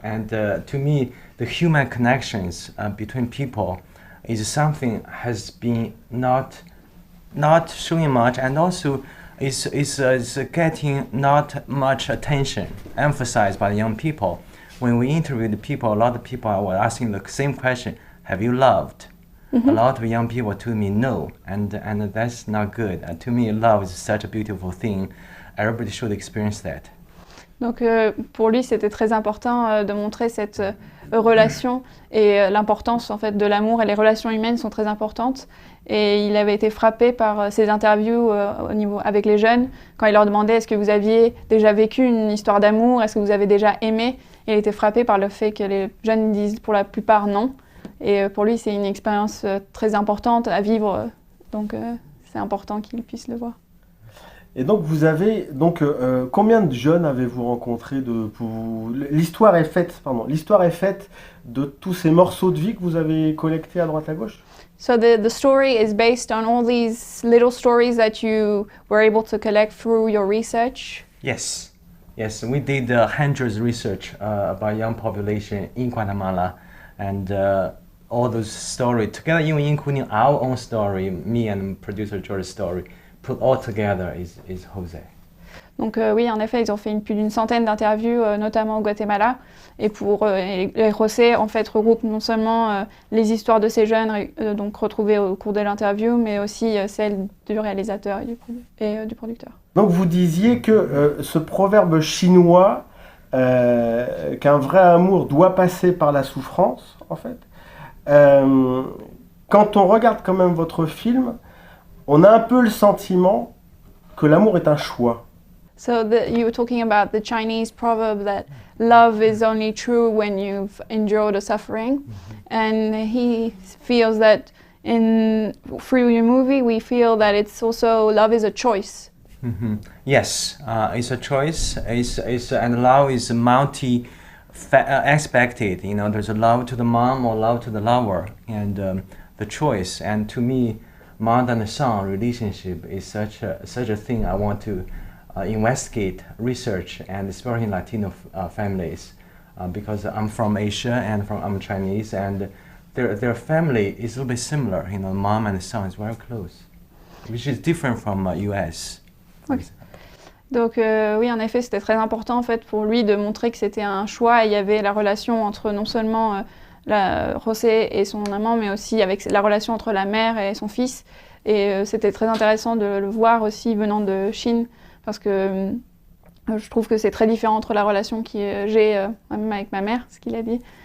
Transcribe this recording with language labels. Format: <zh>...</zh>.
<en>And to me, the human connections between people is something has been not showing much, and also is getting not much attention emphasized by the young people. When we interviewed the people, a lot of people were asking the same question: have you loved? Mm-hmm. A lot of young people told me no, and that's not good. To me, love is such a beautiful thing. Everybody should experience that.</en> <fr>Donc pour lui, c'était très important de montrer cette relation et l'importance en fait de l'amour, et les relations humaines sont très importantes. Et il avait été frappé par ces interviews avec les jeunes, quand il leur demandait est-ce que vous aviez déjà vécu une histoire d'amour, est-ce que vous avez déjà aimé. Et il était frappé par le fait que les jeunes disent pour la plupart non. Et pour lui, c'est une expérience très importante à vivre, donc c'est important qu'il puisse le voir. Et donc vous avez combien de jeunes avez-vous rencontré l'histoire est faite de tous ces morceaux de vie que vous avez collectés à droite à gauche.</fr> <en>So the story is based on all these little stories that you were able to collect through your research. Yes, we did hundreds research about young population in Guatemala, and all those stories together, even including our own story, me and producer José's story. Put all together is José.</en> <fr>Donc oui, en effet, ils ont fait plus d'une centaine d'interviews, notamment au Guatemala. Et José, en fait, regroupe non seulement les histoires de ces jeunes donc retrouvées au cours de l'interview, mais aussi celles du réalisateur et du producteur. Donc vous disiez que ce proverbe chinois, qu'un vrai amour doit passer par la souffrance, en fait. Quand on regarde quand même votre film, on a un peu le sentiment que l'amour est un choix.</fr> <en>So you were talking about the Chinese proverb that love is only true when you've endured a suffering, and he feels that through your movie we feel that it's also love is a choice. Mm-hmm. Yes, it's a choice. And love is multi-aspected. You know, there's a love to the mom or love to the lover, and the choice. And to me, mother and son relationship is such a thing I want to investigate, research, and especially in Latino families, because I'm from Asia and I'm Chinese, and their family is a little bit similar. You know, mom and son is very close, which is different from US. Okay.</en> <fr>Donc oui, en effet, c'était très important en fait pour lui de montrer que c'était un choix. Et il y avait la relation entre non seulement José et son amant, mais aussi avec la relation entre la mère et son fils. Et c'était très intéressant de le voir aussi venant de Chine, parce que je trouve que c'est très différent entre la relation que j'ai même avec ma mère, ce qu'il a dit,</fr>